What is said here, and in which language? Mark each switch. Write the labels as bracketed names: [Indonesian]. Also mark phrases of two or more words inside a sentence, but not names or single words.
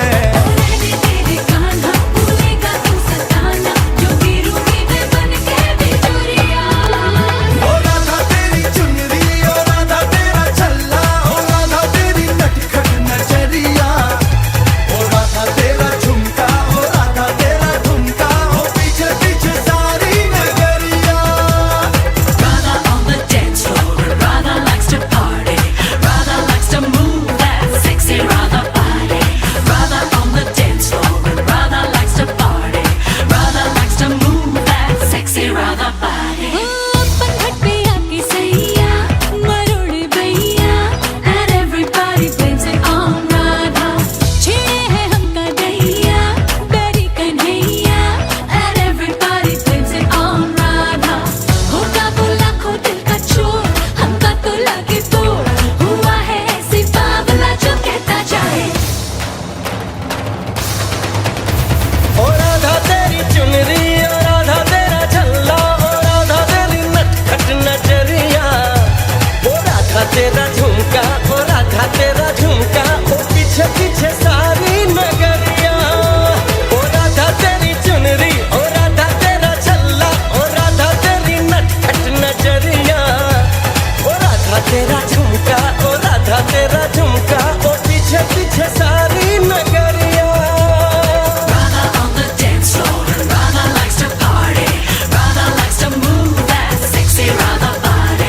[Hindi] ओ राधा तेरी चुनरी, ओ राधा तेरा छल्ला, ओ राधा तेरी नटखट नजरिया, ओ राधा तेरा झुमका, ओ राधा तेरा झुमका, ओ पीछे पीछे सारी नगरिया। [English] Radha on the dance floor, Radha likes to party, Radha likes to move that sexy Radha body. Radha on the dance floor, Radha likes to party, Radha likes to move that sexy Radha body. [Hindi] अपन घट पे आके सैया मरोड़े भैया, [English] and everybody blames it on Radha. [Hindi] छेड़े है हमका दैया बैरी कन्हैया, [English] and everybody blames it on Radha. [Hindi] होगा वो लाखों दिल का चोर, हमका तो लगे तोड़, हुआ है ऐसी बावला जो कहता जाए। ओ राधा तेरी चुनरी, ओ राधा तेरा छल्ला, ओ राधा तेरी नटखट नजरिया, ओ राधा तेरा झुमका, ओ राधा तेरा झुमका, ओ पीछे पीछे सारी नगरिया। ओ राधा तेरी चुनरी, ओ राधा तेरा छल्ला, ओ राधा तेरी नटखट नजरिया, ओ राधा तेरा झुमका, ओ राधा तेरा झुमका, ओ पीछे पीछे सारी नगरिया। [English] Radha on the dance floor, Radha likes to party, Radha likes to move that sexy Radha body.